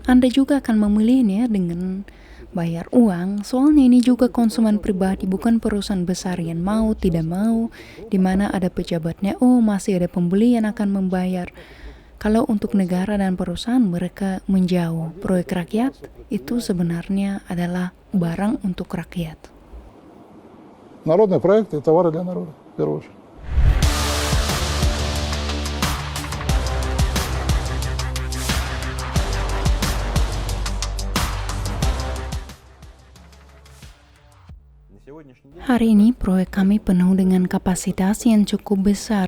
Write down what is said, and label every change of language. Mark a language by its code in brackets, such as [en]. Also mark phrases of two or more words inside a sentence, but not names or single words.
[id] Anda juga akan memilihnya dengan bayar uang, soalnya ini juga konsumen pribadi, bukan perusahaan besar yang mau tidak mau, di mana ada pejabatnya, masih ada pembeli yang akan membayar. Kalau untuk negara dan perusahaan, mereka menjauh. Proyek rakyat itu sebenarnya adalah barang untuk rakyat. [ru] Народный проект и товары для народа, в первую очередь. [id] Hari ini proyek kami penuh dengan kapasitas yang cukup besar.